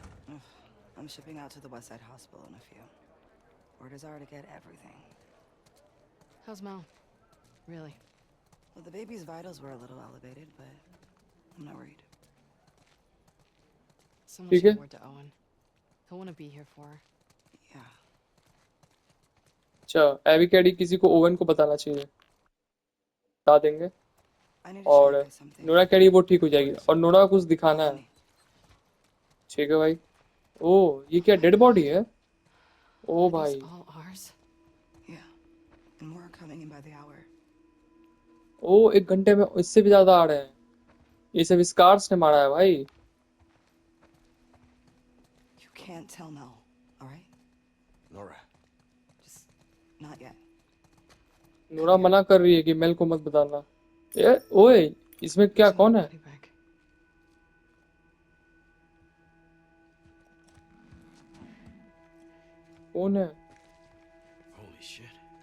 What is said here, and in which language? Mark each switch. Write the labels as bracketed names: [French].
[English] Ugh, I'm shipping out to the Westside Hospital in a few. Orders are to get everything. How's Mel? Really? Well, the baby's vitals were a little elevated, but I'm not worried. Someone [Hindi] ठीक [English] should [Hindi] है [English] word to Owen. He'll want to be here for her. Yeah. [Hindi] अच्छा AB कैडी किसी को oven को बताना चाहिए बता देंगे [English] I need to show you [Hindi] और [English] guys something. [Hindi] नोरा कैडी वो ठीक हो जाएगी और नोरा को कुछ दिखाना है [English] Follow me. [Hindi] ठीक है भाई ओ ये क्या डेड बॉडी है ओ [English] Are these [Hindi] भाई [English] all ours? Yeah. And more are coming in by the hour. [Hindi] ओ 1 घंटे में इससे भी ज्यादा आ रहे हैं ये सब स्कार्स ने मारा है भाई [English] You can't tell Mel, alright? Nora. Just not yet. [Hindi] Nora मना कर रही है कि मेल को मत बताना ए ओए इसमें क्या कौन है [English] Body bag. [Hindi] कौन है [English] Holy shit.